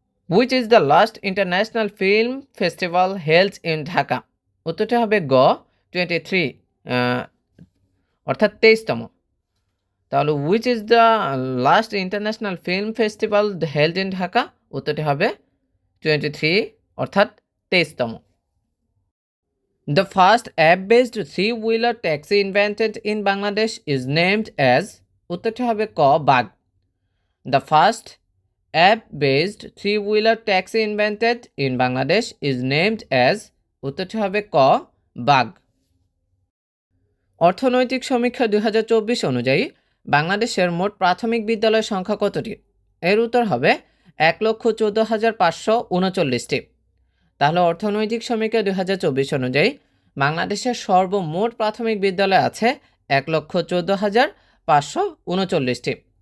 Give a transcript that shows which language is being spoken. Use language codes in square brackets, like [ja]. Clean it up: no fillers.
[en] Which is the last international film festival held in Dhaka? [bn] উত্তরটি হবে গ 23 অর্থাৎ 23তম। [en] তাহলে which is the last international film festival held in Dhaka? [bn] উত্তরটি হবে 23 অর্থাৎ 23তম। [en] The first app-based three-wheeler taxi invented in Bangladesh is named as? উত্তরটি হবে ক বাগ। The first app-based three-wheeler taxi invented in Bangladesh is named as? [bn] উত্তরটি হবে ক bug. অর্থনৈতিক সমীক্ষা 2024 অনুযায়ী বাংলাদেশের মোট প্রাথমিক বিদ্যালয়ের সংখ্যা কতটি? এর উত্তর হবে 1,14,539টি। তাহলে অর্থনৈতিক সমীক্ষা 2024 অনুযায়ী বাংলাদেশের সর্বমোট প্রাথমিক বিদ্যালয় আছে 1,14,539টি।